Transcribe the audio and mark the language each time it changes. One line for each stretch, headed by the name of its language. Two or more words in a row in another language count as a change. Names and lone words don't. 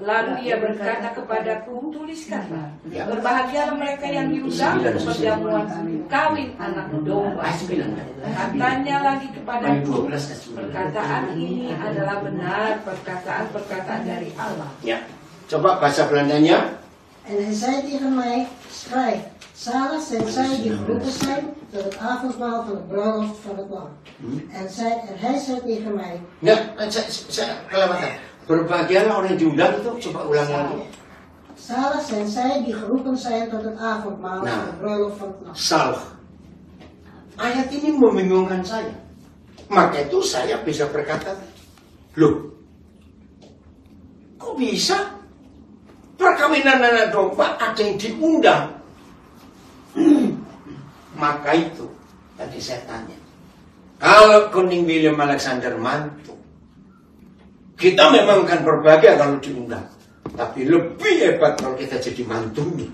Indonesian: Lalu ia berkata kepadaku, tuliskanlah. Ya. Berbahagialah mereka yang diundang ke perjamuan kawin anak domba. Katanya lagi kepadaku, perkataan ini adalah benar, perkataan dari Allah. Ya, coba bahasa Belandanya.
Dutch: En hij zei tegen mij, schrijf, zalig zijn zij die geroepen zijn tot het avondmaal van de bruiloft van het lam. En hij zei tegen mij,
Indonesian: Enggak, saya kelewatan. Berbahagialah orang yang diundang itu, coba ulang lagi.
Dutch: zalig zijn zij die geroepen zijn tot het avondmaal Nou. van de bruiloft van het lam.
Indonesian: Salah. Ayat ini membingungkan saya. Maka itu saya bisa berkata, loh, kok bisa? Perkawinan anak domba ada yang diundang. Maka itu tadi saya tanya, kalau Kuning William Alexander mantu, kita memang kan berbahagia kalau diundang, tapi lebih hebat kalau kita jadi mantunya.